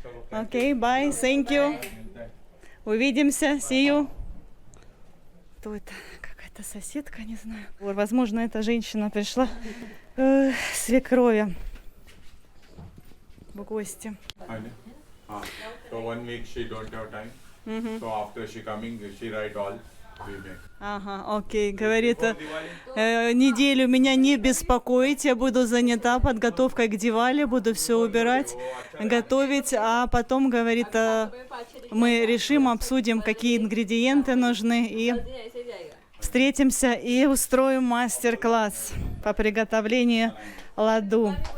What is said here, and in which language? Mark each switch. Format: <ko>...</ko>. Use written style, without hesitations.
<en>Окей, bye, thank you.</en> <ru>Увидимся,</ru> <en>see you.</en> <ru>Кто это? Какая-то соседка, не знаю. Возможно, эта женщина пришла свекрови в гости.</ru> <en>So 1 week she don't have time. So after she coming, she write all. We make.</en> <ru>Ага, окей, говорит, неделю меня не беспокоить, я буду занята подготовкой к Дивали, буду все убирать, готовить, а потом, говорит, мы решим, обсудим, какие ингредиенты нужны, и встретимся и устроим мастер-класс по приготовлению ладу.</ru>